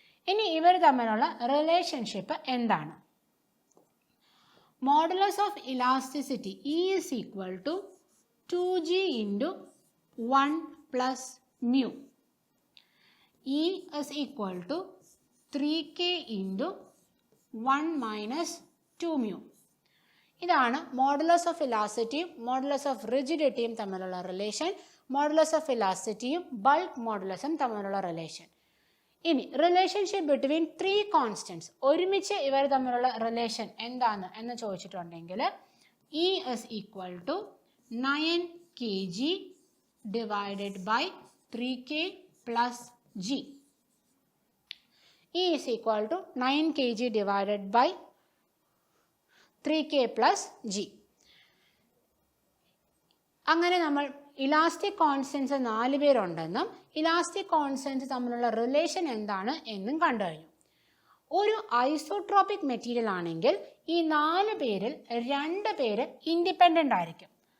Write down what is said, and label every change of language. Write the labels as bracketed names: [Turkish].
[Malayalam] ഇനി ഇവർ തമ്മിലുള്ള റിലേഷൻഷിപ്പ് എന്താണ്? [English] Modulus of elasticity is equal to 2g into 1 plus mu. E is equal to 3k into 1 minus 2 mu. [Malayalam] ഇതാണ് modulus of ഇലാസ്റ്റിറ്റിയും modulus of റിജിഡിറ്റിയും തമ്മിലുള്ള relation. Modulus of ഇലാസ്റ്റിറ്റിയും bulk മോഡുലസും തമ്മിലുള്ള relation. [English] ഇനി relationship between 3 constants, [Malayalam] ഒരുമിച്ച് ഇവർ തമ്മിലുള്ള relation എന്താണ് എന്ന് ചോദിച്ചിട്ടുണ്ടെങ്കിൽ, [English] E is equal to 9 kg divided by 3k plus g. E is equal to 9 kg divided by 3k plus g. [Malayalam] അങ്ങനെ നമ്മൾ ഇലാസ്റ്റിക് കോൺസ്റ്റൻസ് 4 പേരുണ്ടെന്നും ഇലാസ്റ്റിക് കോൺസ്റ്റൻസ് തമ്മിലുള്ള റിലേഷൻ എന്താണ് എന്നും കണ്ടു കഴിഞ്ഞു. ഒരു ഐസോട്രോപിക് മെറ്റീരിയൽ ആണെങ്കിൽ ഈ 4 പേരിൽ 2 പേര് ഇൻഡിപെൻഡൻ്റ് ആയിരിക്കും.